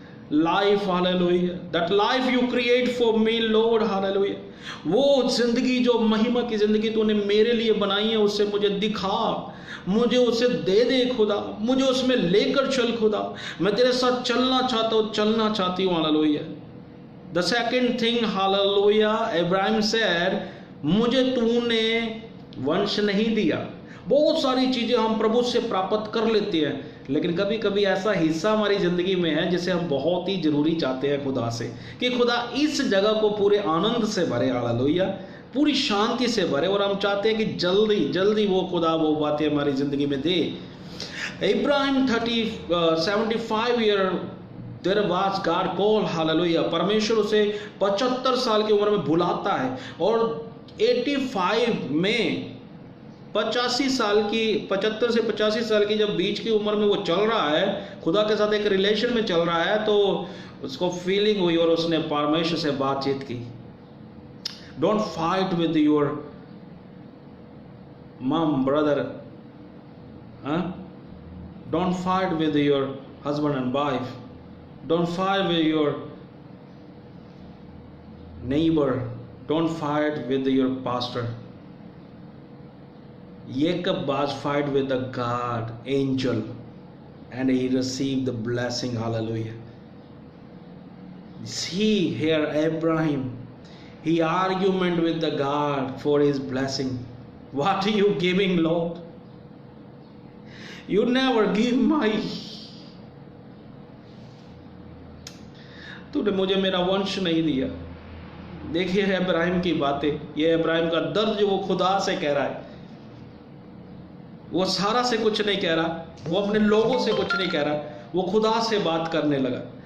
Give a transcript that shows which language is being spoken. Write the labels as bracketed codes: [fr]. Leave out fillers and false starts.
[en] life, hallelujah. That life you create for me, Lord, hallelujah. [hi] वो जिंदगी जो महिमा की जिंदगी तूने मेरे लिए बनाई है, उसे मुझे दिखा, मुझे उसे दे दे खुदा, मुझे उसमें लेकर चल खुदा। मैं तेरे साथ चलना चाहता हूँ, चलना चाहती हूँ, hallelujah. [en] The second thing, hallelujah, Abraham said, [hi] मुझे तूने वंश नहीं दिया। बहुत सारी चीजें हम प्रभु से प्राप्त कर लेते हैं, लेकिन कभी कभी ऐसा हिस्सा हमारी जिंदगी में है जिसे हम बहुत ही जरूरी चाहते हैं खुदा से, कि खुदा इस जगह को पूरे आनंद से भरे, हालेलुया, पूरी शांति से भरे, और हम चाहते हैं कि जल्दी जल्दी वो खुदा वो बातें हमारी जिंदगी में दे। [en] Ibrahim 75 year there was God call, hallelujah. [hi] परमेश्वर उसे 75 साल की उम्र में बुलाता है, और 85 में 85 साल की, 75 से 85 साल की जब बीच की उम्र में वो चल रहा है, खुदा के साथ एक रिलेशन में चल रहा है, तो उसको फीलिंग हुई और उसने परमेश्वर से बातचीत की। [en] Don't fight with your mum brother, don't fight with your husband and wife, don't fight with your neighbour, don't fight with your pastor. Jacob was fight with the God angel and he received the blessing, hallelujah. See here Abraham, he argument with the God for his blessing. What are you giving, Lord? You never give my, [hi] तूने मुझे मेरा वंश नहीं दिया। देखिए इब्राहिम की बातें, ये इब्राहिम का दर्द जो वो खुदा से कह रहा है। वो सारा से कुछ नहीं कह रहा, वो अपने लोगों से कुछ नहीं कह रहा, वो खुदा से बात करने लगा।